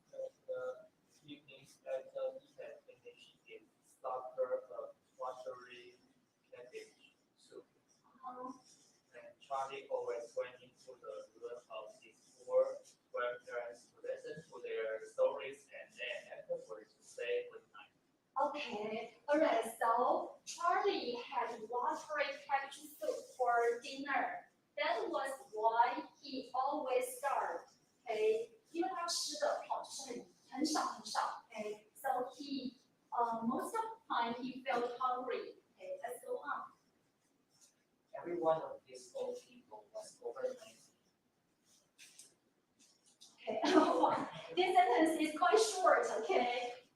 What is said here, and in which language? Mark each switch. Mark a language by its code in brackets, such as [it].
[en] The evening after he had finished his supper of watery cabbage soup, and Charlie always went into the room of his poor grandparents to listen to their stories and then afterwards to say good night. Okay, alright, so Charlie had watery cabbage soup for dinner. That was why he always starved. [zh] Okay, 因为他吃的就是很少。 [en] Okay, so he most of the time he felt hungry. Okay, let's go on. Every one of these old people was over 90. Okay, this sentence is quite short. Okay.